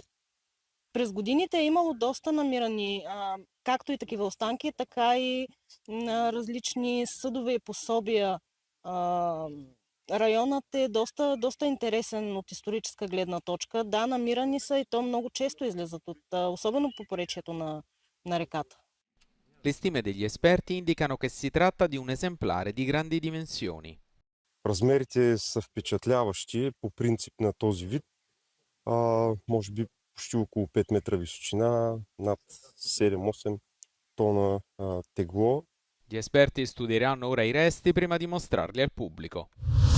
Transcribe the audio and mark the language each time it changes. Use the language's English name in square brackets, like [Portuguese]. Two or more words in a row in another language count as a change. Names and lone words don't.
[Bulgarian] През годините е имало доста намирани, както и такива останки, така и на различни съдове и пособия. Районът е доста интересен от историческа гледна точка. Да, намирани са и то много често излизат от, особено по поречието на реката. [Italian] Le stime degli esperti indicano che si tratta di un esemplare di grandi dimensioni. [Bulgarian] Размерите са впечатляващи по принцип на този вид. Може би почти около 5 метра височина, над 7-8 тона тегло. [Italian] Gli esperti studieranno ora i resti prima di mostrarli al pubblico.